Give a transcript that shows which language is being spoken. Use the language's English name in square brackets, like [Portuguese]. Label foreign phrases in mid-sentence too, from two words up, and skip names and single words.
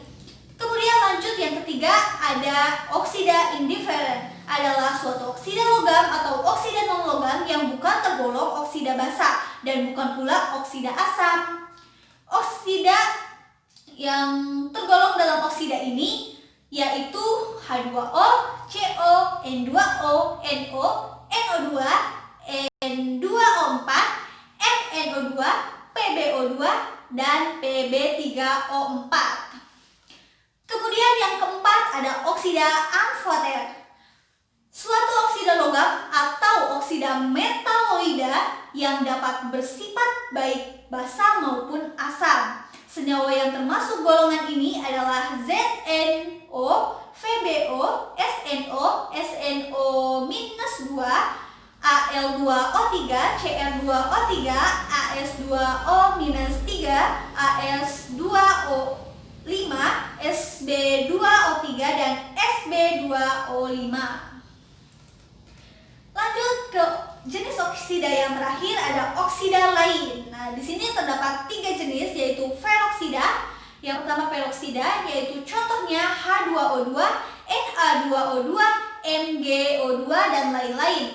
[Indonesian] Kemudian lanjut yang ketiga ada oksida indiferen. Adalah suatu oksida logam atau oksida non-logam yang bukan tergolong oksida basa dan bukan pula oksida asam. Oksida yang tergolong dalam oksida ini yaitu H2O, CO, N2O, NO, NO2, N2O4, MnO2, PbO2, dan Pb3O4. Kemudian yang keempat ada oksida amfoter. Suatu oksida logam atau oksida metaloida yang dapat bersifat baik basa maupun asam. Senyawa yang termasuk golongan ini adalah ZnO, VbO, SnO, SnO-2, Al2O3, Cr2O3, As2O-3, As2O5, Sb2O3, dan Sb2O5. Lanjut ke jenis oksida yang terakhir ada oksida lain. Nah, di sini terdapat 3 jenis yaitu peroksida. Yang pertama peroksida yaitu contohnya H2O2, Na2O2, MgO2, dan lain-lain.